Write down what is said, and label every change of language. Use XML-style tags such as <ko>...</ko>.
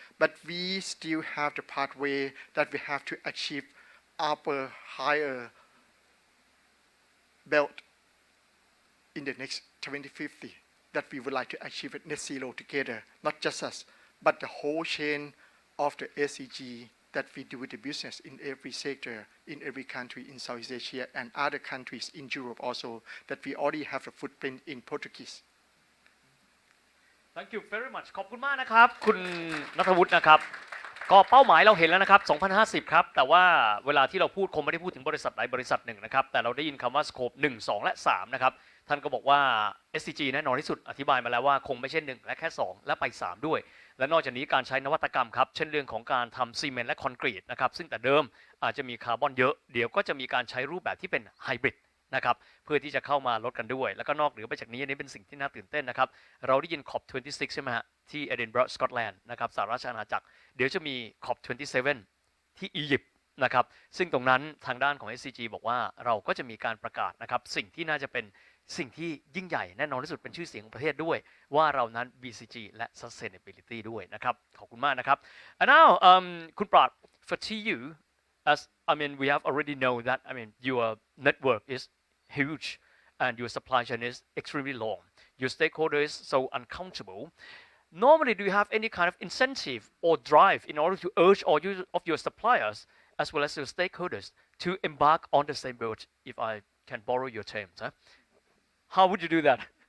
<en>But we still have the pathway that we have to achieve upper, higher belt in the next 2050 that we would like to achieve at net zero together, not just us, but the whole chain of the SCG that we do with the business in every sector, in every country in Southeast Asia and other countries in Europe also, that we already have a footprint in Portuguese. Thank you very much</en> <th>ขอบคุณมากนะครับคุณณัฐวุฒินะครับก็เป้าหมายเราเห็นแล้วนะครับ2050ครับแต่ว่าเวลาที่เราพูดคงไม่ได้พูดถึงบริษัทใดบริษัทหนึ่งนะครับแต่เราได้ยินคำว่า scope 1 2 และ 3 นะครับท่านก็บอกว่า SCG แน่นอนที่สุดอธิบายมาแล้วว่าคงไม่ใช่1และแค่2และไป3ด้วยและนอกจากนี้การใช้นวัตกรรมครับเช่นเรื่องของการทำซีเมนต์และคอนกรีตนะครับซึ่งแต่เดิมอาจจะมีคาร์บอนเยอะเดี๋ยวก็จะมีการใช้รูปแบบที่เป็นไฮบริดนะครับเพื่อที่จะเข้ามาลดกันด้วยแล้วก็นอกเหนือไปจากนี้อันนี้เป็นสิ่งที่น่าตื่นเต้นนะครับเราได้ยิน COP26 ใช่ไหมฮะที่เอดินบะระสกอตแลนด์นะครับสหราชอาณาจักรเดี๋ยวจะมี COP27 ที่อียิปต์นะครับซึ่งตรงนั้นทางด้านของ SCG บอกว่าเราก็จะมีการประกาศนะครับสิ่งที่น่าจะเป็น สิ่งที่ยิ่งใหญ่แน่นอนที่สุดเป็นชื่อเสียงของประเทศด้วยว่าเรานั้น BCG และ Sustainability ด้วยนะครับขอบคุณมากนะครับ</th> <en>and now</en> <th>คุณปราด</th> <en>for TU as I mean we have already know that I mean your network is huge and your supply chain is extremely long your stakeholder is so uncountable normally do you have any kind of incentive or drive in order to urge all of your suppliers as well as your stakeholders to embark on the same boat if I can borrow your terms how would you do that</en>